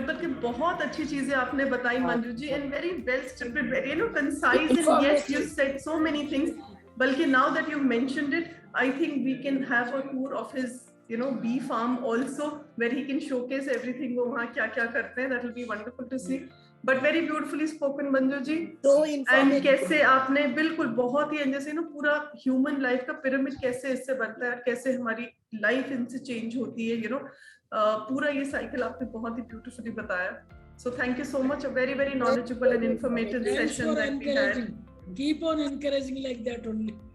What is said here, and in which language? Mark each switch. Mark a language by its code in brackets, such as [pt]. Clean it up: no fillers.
[hi] बल्कि बहुत अच्छी चीजें आपने बताई [en] Manju ji, and very well structured, very you know concise, and yes you said so many things बल्कि now that you've mentioned it, I think we can have a tour of his bee farm also, where he can showcase everything [hi] वो वहाँ क्या क्या करते हैं. [en] That will be wonderful to see. But very beautifully spoken Manju ji. [hi] And कैसे आपने बिल्कुल बहुत ही जैसे पूरा ह्यूमन लाइफ का पिरामिड कैसे इससे बनता है और कैसे हमारी लाइफ इनसे चेंज होती है, पूरा ये साइकिल आपने बहुत ही ब्यूटीफुली बताया. [en] So thank you so much. A very, very knowledgeable and informative session that we had. Keep on encouraging like that only.